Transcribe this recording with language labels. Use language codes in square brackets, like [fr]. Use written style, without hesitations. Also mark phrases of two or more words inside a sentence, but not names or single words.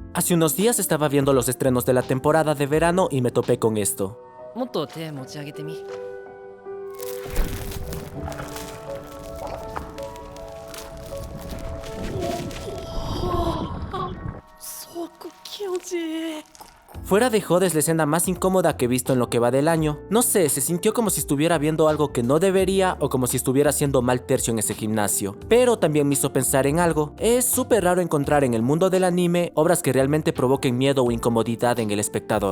[es] Hace unos días estaba viendo los estrenos de la temporada de verano y me topé con esto. [ja] もっと手持ち上げてみ。すごく気持ちいい。 [es] Fuera de joda es la escena más incómoda que he visto en lo que va del año. No sé, se sintió como si estuviera viendo algo que no debería o como si estuviera haciendo mal tercio en ese gimnasio. Pero también me hizo pensar en algo. Es súper raro encontrar en el mundo del anime obras que realmente provoquen miedo o incomodidad en el espectador.